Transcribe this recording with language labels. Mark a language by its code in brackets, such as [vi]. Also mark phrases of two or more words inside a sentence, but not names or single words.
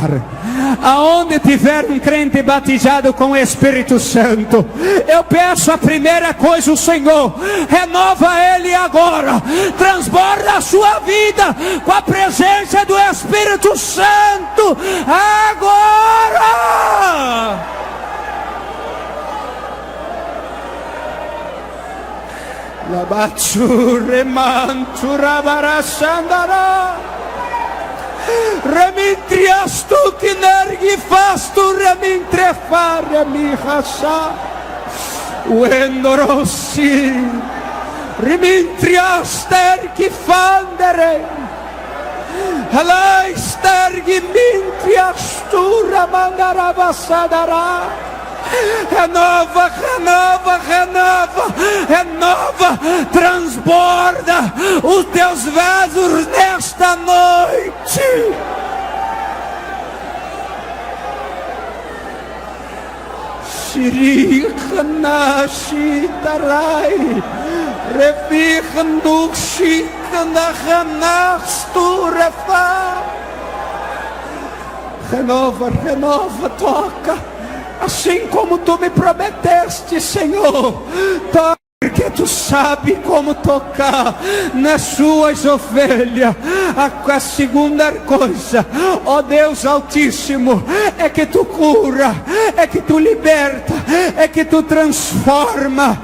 [pt] Aonde tiver um crente batizado com o Espírito Santo, eu peço a primeira coisa, o Senhor, renova ele agora, transborda a sua vida com a presença do Espírito Santo, agora! Labatsure mantura barasandara. Remintrias tu que nergi fastu remintrefare mi hasa. Uendorossi. Remintrias tergi fandere. Halai stergi mintrias tu ramandara basadara. Renova, renova, renova, renova, transborda os teus vasos nesta noite. Shirikana shitarai, revichnu shikana hanasturefa. Renova, renova, toca. Assim como tu me prometeste, Senhor, porque tu sabe como tocar nas suas ovelhas. A segunda coisa, ó Deus Altíssimo, é que tu cura, é que tu liberta, é que tu transforma.